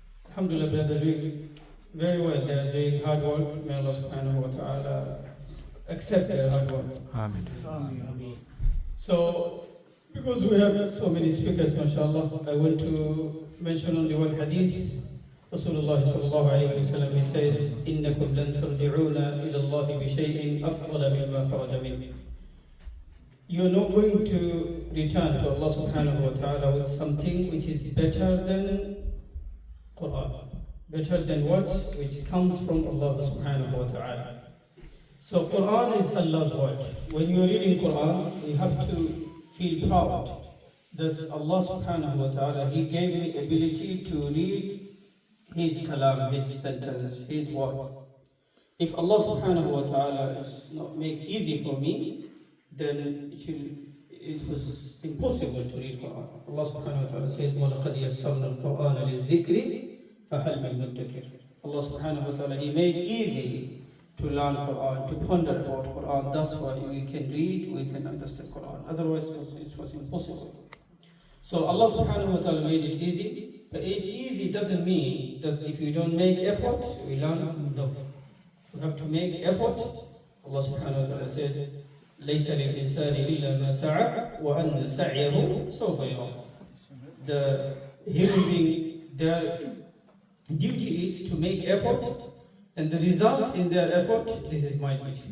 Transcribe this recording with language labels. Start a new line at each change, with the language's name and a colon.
English: Alhamdulillah, they're doing very well. They're doing hard work. May Allah subhanahu wa ta'ala accept their hard work. Amen. So Because we have so many speakers, mashallah, I want to mention only one hadith.
Arabic: Rasulullah sallallahu alayhi wa sallam,
English: he says,
Arabic: إِنَّكُمْ لَن تَرْجِعُونَ إِلَى اللَّهِ بِشَيْءٍ أَفْضَلَ مِمَّا خَرَجَ مِنْهُ.
English: You're not going to return to Allah subhanahu wa ta'ala with something which is better than Quran. Better than what? Which comes from Allah subhanahu wa ta'ala. So Quran is Allah's word. When you're reading Quran, you have to feel proud. Thus Allah subhanahu wa ta'ala, He gave me ability to read His kalam, His sentence, His word. If Allah subhanahu wa ta'ala does not make easy for me, then it was impossible to read Quran.
Arabic: Allah subhanahu wa ta'ala says, وَلَقَدْ يَسَّرْنَا الْقُرْآنَ لِلذِّكْرِ فَهَلْ مِن مُدَّكِرٍ.
English: Allah subhanahu wa ta'ala, He made easy to learn Quran, to ponder about Quran. That's why we can read, we can understand Quran. Otherwise, it was impossible. So Allah subhanahu wa ta'ala made it easy. But easy doesn't mean that if you don't make effort, we learn. No. You have to make effort.
Arabic: Allah subhanahu wa ta'ala says, لَيْسَ لِلْإِنسَانِ إِلَّا مَا سَعَى وَأَنَّ سَعْيَهُ سَوْفَ يُرَى.
English: The human being, their duty is to make effort, and the result in their effort, this is my duty.